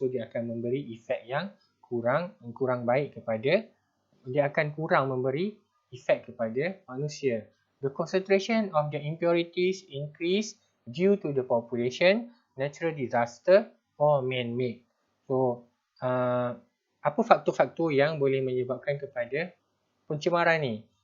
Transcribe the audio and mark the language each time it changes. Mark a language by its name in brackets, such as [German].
[Malay] So dia akan memberi efek yang kurang baik kepada, dia akan kurang memberi efek kepada manusia. [English] The concentration of the impurities increase due to the population, natural disaster or man-made. [Malay] So apa faktor-faktor yang boleh menyebabkan kepada pencemaran ni?